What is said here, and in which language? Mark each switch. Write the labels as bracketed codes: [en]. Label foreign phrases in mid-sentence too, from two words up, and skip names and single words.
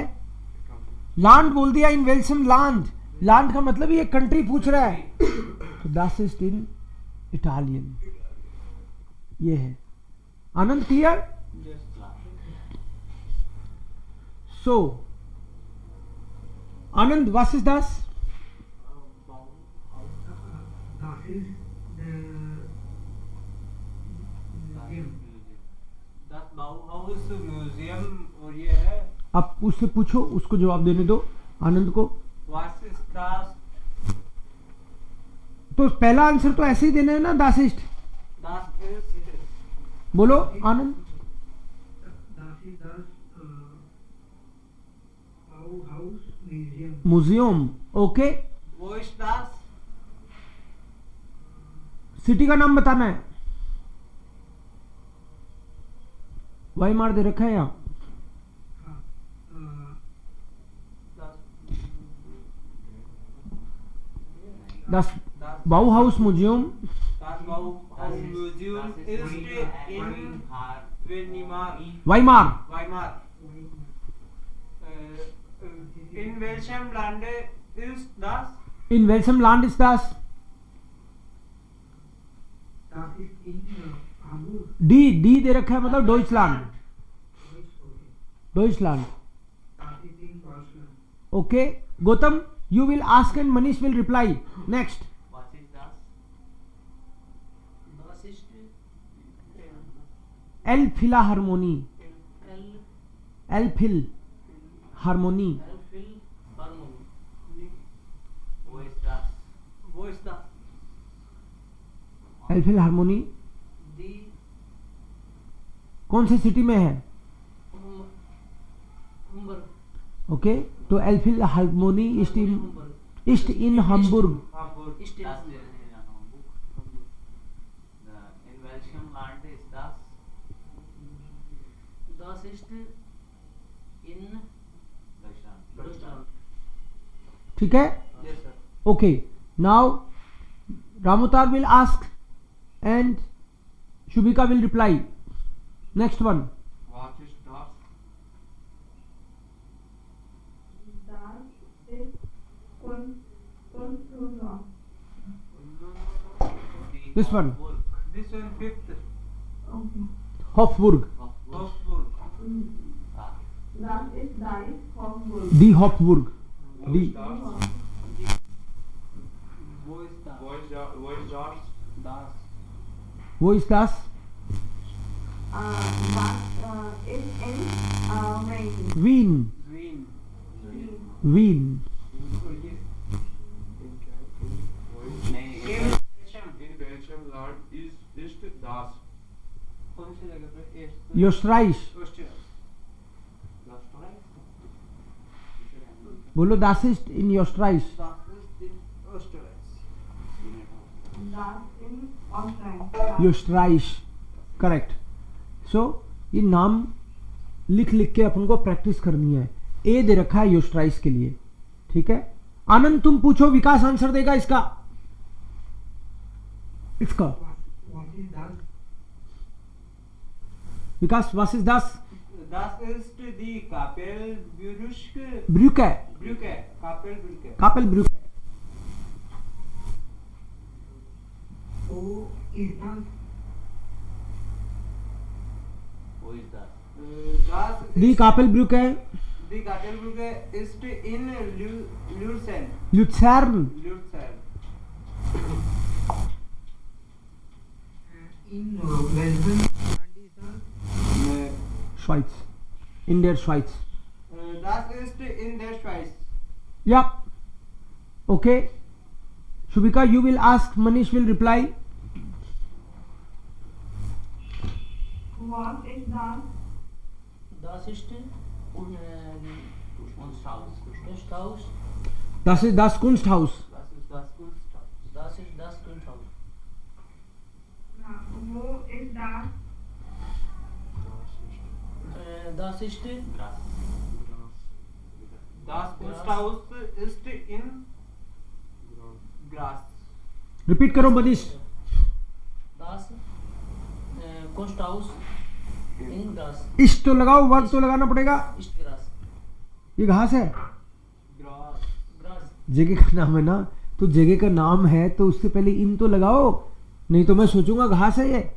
[hi] लैंड बोल दिया, [de] in welchem Land. [hi] लैंड का मतलब ये कंट्री पूछ रहा है, तो [de] das ist in Italien, [hi] ये है। [de] आनंद क्लियर? सो आनंद, was ist das? Das ist [en] the museum. [de] Das Bauhaus म्यूजियम, और ये है [hi] आप उससे पूछो, उसको जवाब देने दो आनंद को। [de] Was ist das? [hi] तो पहला आंसर तो ऐसे ही देना है ना, दासिस्ट। [de] Das ist [hi] बोलो आनंद। [de] Das ist das Bauhaus Museum. [en] museum, okay. [de] Wo ist das? [hi] सिटी का नाम बताना है। वाईमार दे रखा है यहाँ। हाँ, [de] Das Bauhaus Museum, Das Bauhaus Museum ist in Weimar। Weimar. In welchem Lande ist das? In welchem Land ist das? das ist in Hamburg. [hi] डी दे रखा है, मतलब डॉइचलैंड। डॉइचलैंड, [de] Das ist in Deutschland. [hi] ओके। [en] गौतम, you will ask and Manish will reply. नेक्स्ट। [de] was ist das? Das ist एल फिला हारमोनी, El एल फिल हारमोनी, Phil Harmony। Wo ist das? Wo ist das? एल फिल हारमोनी Die [hi] कौन सी सिटी में है? Hamburg। ओके, तो एल फिल हारमोनी [de] ist in [hi] Hamburg। [de] Hamburg. Ist in Das Hamburg। ist in Hamburg. In welchem Land ist das? Das ist in Deutschland. Deutschland। [hi] ठीक है, [en] Yes, sir. ओके। now Ramotar will ask and Shubhika will reply. next one. [de] Was ist das? Das ist Kunsthaus. Die [en] This one. Hamburg. This one fifth. Okay. [de] हॉफबुर्ग, Hofburg. Ah, Das ist Die Hofburg. दी हॉफबुर्ग, Wo दी ist das? Wo ist das? Wo ist das? Wo ist das? Das. wo ist das. Das ist in Wien. वीन, Wien. वीन, [hi] नहीं, [de] In In welchem Land ist das? [hi] कौन सी जगह पे? Est. योस्ट्राइश। [de] Österreich. [hi] बोलो [de] das ist in Österreich. Das ist in Österreich. Das in Österreich. [hi] योस्ट्राइश, करेक्ट। सो ये नाम लिख लिख के अपन को प्रैक्टिस करनी है। ए दे रखा है योस्ट्राइश के लिए, ठीक है। आनंद तुम पूछो, विकास आंसर देगा इसका। इसका [de] Was ist das? विकास, was ist das? Das ist die Kapellbrücke. ब्रूके, Brücke. Kapellbrücke. कापेल ब्रूके। Wo ist das? Wo ist das? Das दी ist कापेल ब्रूके, die Kapellbrücke ist in Luzern. लुत्सर्न, Luzern. In welchem Land ist das? Schweiz, in der Schweiz। Das ist in der Schweiz. [hi] या, ओके। [en] शुभिका, you will ask, Manish will reply. [de] Was ist das? Das ist Kunsthaus. Kunsthaus। Das ist das Kunsthaus। Was ist das Kunsthaus? Das ist das Kunsthaus। Wo ist das? Das ist Gras. Das Kunsthaus ist in ग्रास [hi] रिपीट करो मनीष। [de] das Kunsthaus in Graz [hi] इष्ट तो लगाओ, वर्ग तो लगाना पड़ेगा। [de] ist Graz [hi] ये घास है, ग्रास ग्रास जगह का नाम है ना, तो जगह का नाम है तो उससे पहले इन तो लगाओ, नहीं तो मैं सोचूंगा घास है ये।